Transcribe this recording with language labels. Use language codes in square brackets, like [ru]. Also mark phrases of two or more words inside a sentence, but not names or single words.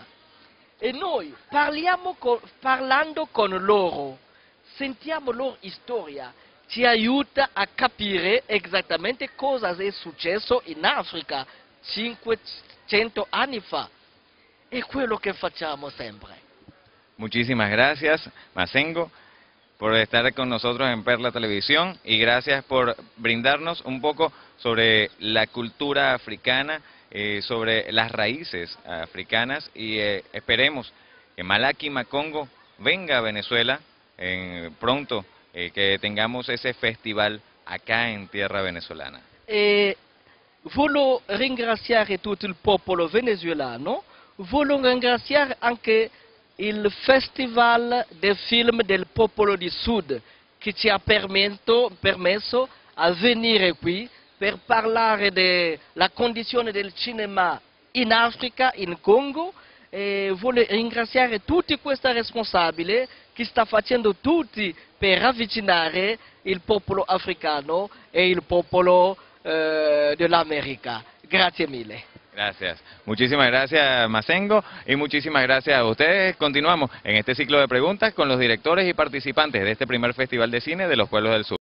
[it] E noi parlando con loro, sentiamo loro storia. Ci aiuta a capire esattamente cosa è successo in Africa 500 anni fa. È quello che facciamo sempre. [es] Muchísimas gracias, Massengo, por estar con nosotros en Perla Televisión y gracias por brindarnos un poco sobre la cultura africana, sobre las raíces africanas y esperemos que Malakima Congo venga a Venezuela pronto. Que tengamos ese festival acá in tierra venezolana. [it] Voglio ringraziare tutto il popolo venezuelano, voglio ringraziare anche il Festival del Film del Popolo di Sud, che ci ha permesso a venire qui per parlare della condizione del cinema in Africa, in Congo. Voglio ringraziare tutti questi responsabili che sta facendo tutti per avvicinare il popolo africano e il popolo dell'America. Grazie mille. [es] Gracias. Muchísimas gracias, Massengo, y muchísimas gracias a ustedes. Continuamos en este ciclo de preguntas con los directores y participantes de este primer Festival de Cine de los Pueblos del Sur.